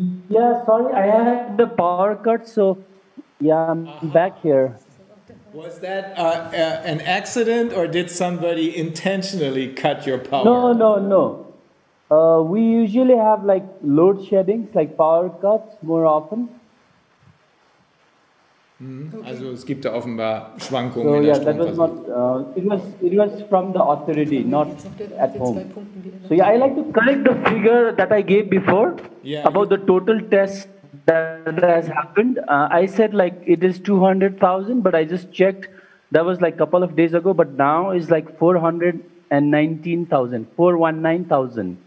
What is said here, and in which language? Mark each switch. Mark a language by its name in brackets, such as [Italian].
[English] Yeah, sorry, I had the power cut, so yeah, I'm back here. Was that an accident, or did somebody intentionally cut your power? No. We usually have like load sheddings, like power cuts more often. [German] Also es gibt da offenbar Schwankungen in der Stromversorgung. [English] It was from the authority, not at home. So yeah, I like to correct the figure that I gave before about the total test that has happened. I said like it is 200,000, but I just checked. That was like a couple of days ago, but now it's like 419,000.